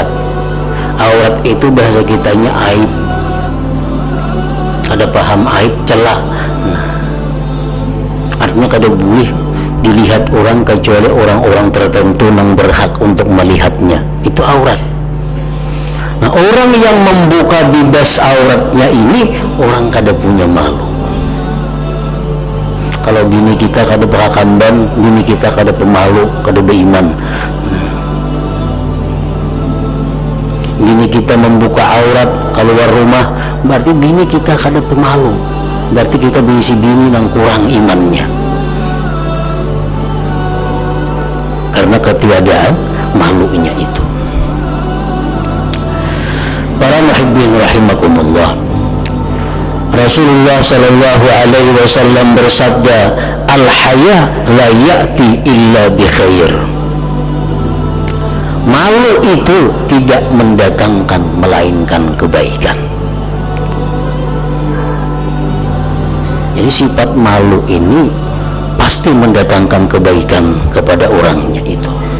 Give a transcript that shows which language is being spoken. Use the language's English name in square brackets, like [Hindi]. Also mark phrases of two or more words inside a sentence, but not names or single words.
[Indonesian] Aurat itu bahasa kitanya aib. Ada paham aib, celah. [Banjar] Artinya kada boleh dilihat orang kecuali orang-orang tertentu yang berhak untuk melihatnya. Itu aurat. Nah, orang yang membuka bibas auratnya ini orang kada punya malu. Kalau bini kita kada berhakamban, bini kita kada pemalu, kada beriman. Bini kita membuka aurat keluar rumah, berarti bini kita kada pemalu, berarti kita berisi bini yang kurang imannya, karena ketiadaan malunya itu. [Indonesian] Para [Arabic] muhibbin rahimakumullah, [Indonesian] Rasulullah [Arabic] sallallahu alaihi wasallam [Indonesian] bersabda, [Arabic] al-haya la ya'ti illa bi khair. [Indonesian] Malu itu tidak mendatangkan melainkan kebaikan. Jadi sifat malu ini pasti mendatangkan kebaikan kepada orangnya itu.